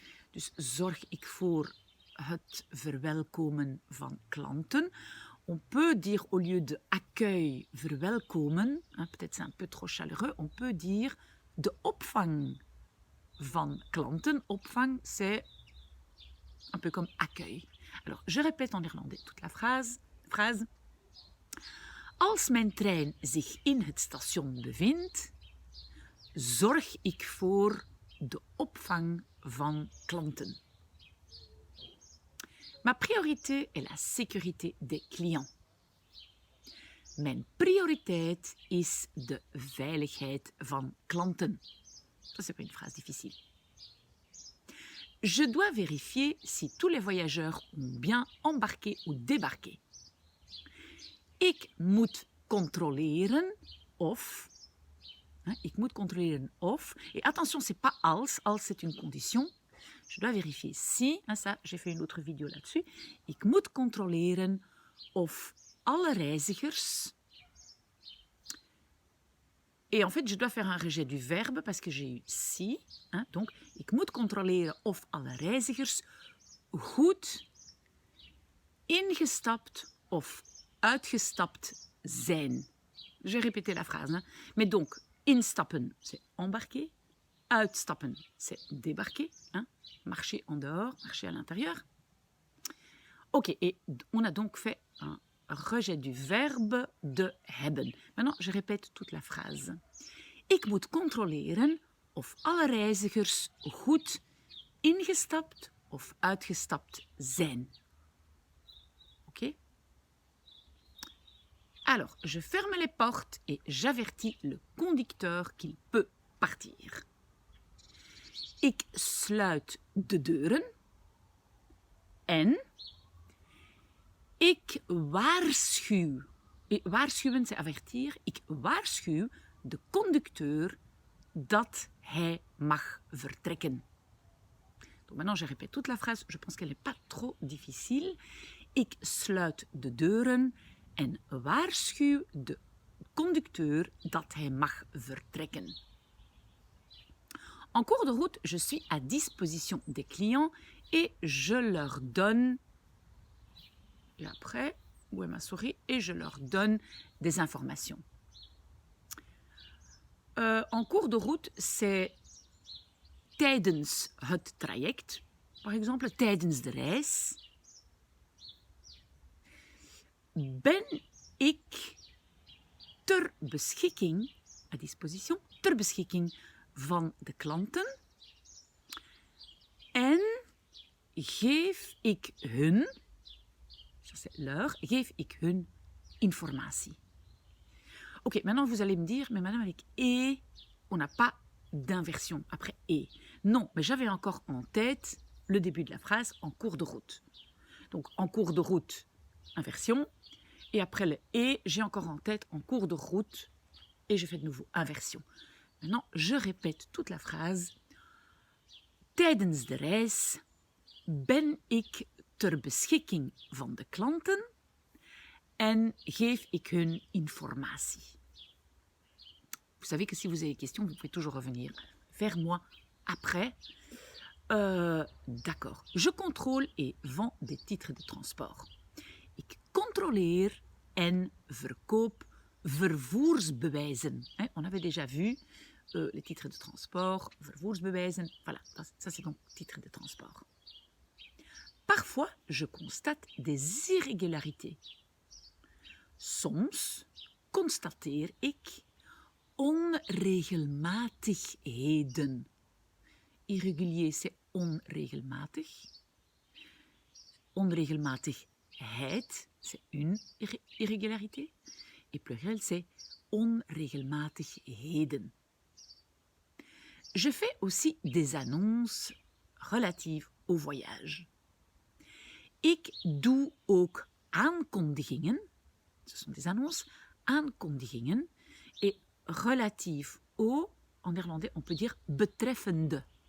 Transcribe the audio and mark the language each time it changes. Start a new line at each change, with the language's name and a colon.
Dutch: Dus zorg ik voor het verwelkomen van klanten.
French: On peut dire au lieu de accueil, verwelkomen, hein, peut-être c'est un peu trop chaleureux, on peut dire
Dutch: de opvang van klanten.
French: Opvang, c'est un peu comme accueil. Alors, je répète en néerlandais toute la phrase.
Dutch: Als mijn trein zich in het station bevindt, zorg ik voor de opvang van klanten.
French: Ma priorité est la sécurité des clients.
Dutch: Mijn prioriteit is de veiligheid van klanten.
French: Ça, c'est pas une phrase difficile. Je dois vérifier si tous les voyageurs ont bien embarqué ou débarqué.
Dutch: Ik moet controleren of, ik moet controleren of,
French: et attention, c'est pas
Dutch: als
French: c'est une condition. Je dois vérifier si, ça, j'ai fait une autre vidéo là-dessus.
Dutch: Ik moet controleren of alle reizigers.
French: Et en fait, je dois faire un rejet du verbe parce que j'ai eu si.
Dutch: Donc, ik moet controleren of alle reizigers goed ingestapt of uitgestapt zijn.
French: Je répétais la phrase. Mais donc, instappen, c'est embarquer. Uitstappen, c'est débarquer. Marcher en dehors, marcher à l'intérieur. Ok, et on a donc fait un rejet du verbe de hebben. Maintenant, je répète toute la phrase.
Dutch: Ik moet controleren of alle reizigers goed ingestapt of uitgestapt zijn. Ok?
French: Alors, je ferme les portes et j'avertis le conducteur qu'il peut partir.
Dutch: Ik sluit de deuren en ik waarschuw. Waarschuwen,
French: c'est avertir.
Dutch: Ik waarschuw de conducteur dat hij mag vertrekken.
French: Donc maintenant, je répète toute la phrase. Je pense qu'elle n'est pas trop difficile.
Dutch: Ik sluit de deuren en waarschuw de conducteur dat hij mag vertrekken.
French: En cours de route, je suis à disposition des clients et je leur donne, et après, où est ma souris, et je leur donne des informations. En cours de route, c'est
Dutch: tijdens het traject,
French: par exemple,
Dutch: tijdens de reis. Ben ik ter beschikking,
French: à disposition,
Dutch: ter beschikking van de klanten. geef ik hun,
French: ça c'est leur,
Dutch: geef ik hun informatie.
French: Ok, maintenant vous allez me dire, mais madame avec et, on n'a pas d'inversion après et. Non, mais j'avais encore en tête le début de la phrase en cours de route. Donc en cours de route, inversion, et après le et, j'ai encore en tête en cours de route, et je fais de nouveau inversion. Maintenant, je répète toute la phrase.
Dutch: Tijdens de reis ben ik ter beschikking van de klanten en geef ik hun informatie.
French: Vous savez que si vous avez des questions, vous pouvez toujours revenir vers moi après. D'accord. Je contrôle et vends des titres de transport.
Dutch: Ik controleer en verkoop vervoersbewijzen.
French: On avait déjà vu les titres de transport, vervoersbewijzen. Voilà, ça c'est donc titre de transport. Parfois, je constate des irrégularités.
Dutch: Soms constateer ik onregelmatigheden.
French: Irrégulier, c'est onregelmatig. Onregelmatigheid, c'est une irrégularité. Et pluriel, c'est onregelmatigheden. Je fais aussi des annonces relatives au voyage.
Dutch: Ik doe ook aankondigingen.
French: Ce sont des annonces, aankondigingen. Et relative au, en néerlandais, on peut dire betreffende.